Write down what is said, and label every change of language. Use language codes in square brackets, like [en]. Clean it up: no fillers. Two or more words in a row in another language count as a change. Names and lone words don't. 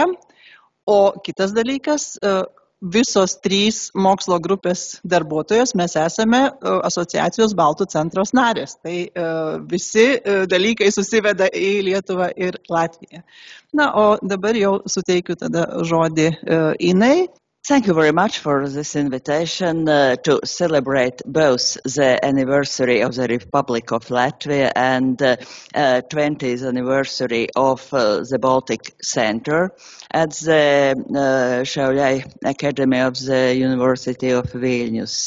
[lt] O kitas dalykas, visos 3 mokslo grupės darbuotojos mes esame asociacijos Baltų centros narės. Tai visi dalykai susiveda į Lietuvą ir Latviją. O dabar jau suteikiu tada žodį Inai. [en] Thank you very much for this invitation to celebrate both the anniversary of the Republic of Latvia and 20th anniversary of the Baltic Center at the Šiaulių Academy of the University of Vilniaus.